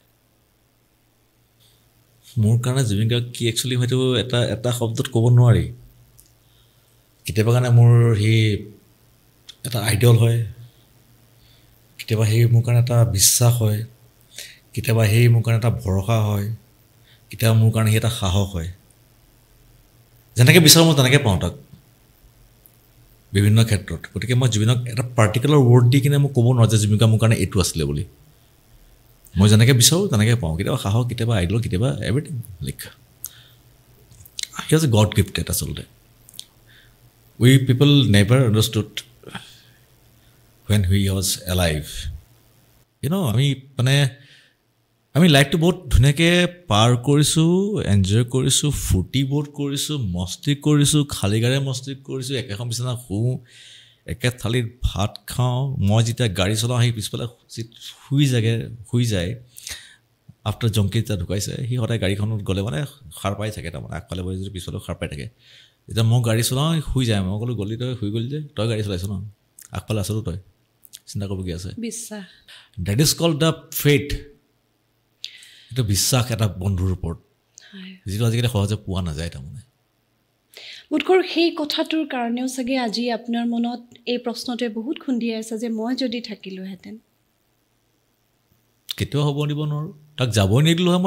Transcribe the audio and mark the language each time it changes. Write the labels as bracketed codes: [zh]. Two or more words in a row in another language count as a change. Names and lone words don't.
[as] মোৰ কাৰণে জুবিন গাৰ্গ কি একচুৱেলি হয়তো এটা শব্দত ক'ব নোৱাৰি কেতিয়াবা কাৰণে মোৰ সি এটা আইডল হয় কেতিয়াবা সেই মোৰ কাৰণে এটা বিশ্বাস হয়, কেতিয়াবা সেই মোৰ কাৰণে এটা ভৰসা হয়, কেতিয়াবা মোৰ কাৰণে সেই এটা সাহস হয়। যেনেকৈ বিচাৰোঁ মই তেনেকৈ পাওঁ তাক বিভিন্ন ক্ষেত্ৰত। গতিকে মই জুবিনক এটা [en] particular word [as] দি কিনে মই ক'ব নোৱাৰোঁ যে জুবিন মোৰ কাৰণে এইটো আছিলে বুলি। মই যেনেকৈ বিচাৰোঁ তেনেকৈ পাওঁ, কেতিয়াবা সাহস, কেতিয়াবা আইডল, কেতিয়াবা এভৰিথিং। [en] like he was a god gifted আচলতে। we people never understood when he was alive. [as] আমি লাইফটো বহুত ধুনীয়াকৈ পাৰ কৰিছোঁ, এনজয় কৰিছোঁ, ফূৰ্তি বহুত কৰিছোঁ, মস্তি কৰিছোঁ, খালী গাড়ীৰে মস্তি কৰিছোঁ, একেখন বিচনা শুওঁ, একে থালিত ভাত খাওঁ। মই যেতিয়া গাড়ী চলাওঁ সেই পিছফালে শুই যায়। আফটাৰ জংকি যেতিয়া ঢুকাইছে সি সদায় গাড়ীখনত গ'লে মানে সাৰ পাই থাকে, তাৰমানে আগফালে বহি যদি পিছফালে সাৰ পাই থাকে। যেতিয়া মই গাড়ী চলাওঁ শুই যায়। মই ক'লোঁ গলি তই শুই গ'লি যে, তই গাড়ী চলাইছ ন, আগফালে আছতো তই, চিন্তা কৰিবলগীয়া আছে। বিশ্বাস, [en] that is called the faith. [as] এইটো বিশ্বাস এটা বন্ধুৰ ওপৰত, যিটো আজিকালি সহজে পোৱা নাযায়। তাৰমানে বোধকৰোঁ সেই কথাটোৰ কাৰণেও চাগে আজি আপোনাৰ মনত এই প্ৰশ্নটোৱে বহুত খুন্দিয়াই আছে যে মই যদি থাকিলোহেঁতেন। কেতিয়াও হ'ব দিব নোৱাৰোঁ, তাক যাবই নিদিলোঁ হয়।